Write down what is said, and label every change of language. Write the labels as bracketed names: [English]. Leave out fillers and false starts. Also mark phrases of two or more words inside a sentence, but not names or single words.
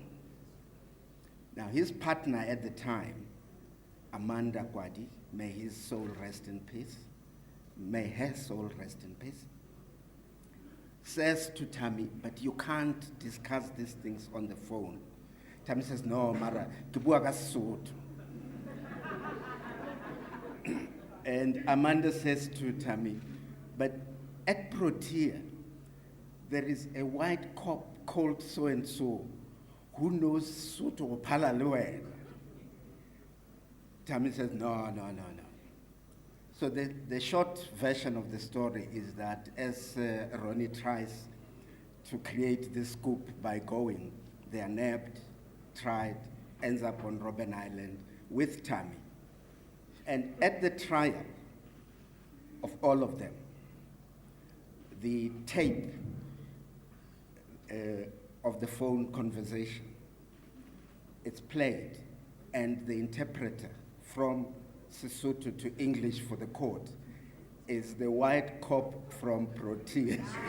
[English] Now, his partner at the time, Amanda Kwadi, may his soul rest in peace, may her soul rest in peace, says to Tammy, but you can't discuss these things on the phone. Tammy says, no, [Southern Sotho] Mara, ke bua ka Sesotho. [English] And Amanda says to Tammy, but at Protea, there is a white cop called so-and-so who knows Sotho [Southern Sotho] go phala le wena. [English] Tammy says, no. So the short version of the story is that as Ronnie tries to create this scoop by going, they are nabbed, tried, ends up on Robben Island with Tammy. And at the trial of all of them, the tape of the phone conversation, it's played, and the interpreter from Sesotho to English for the court is the white cop from Protea.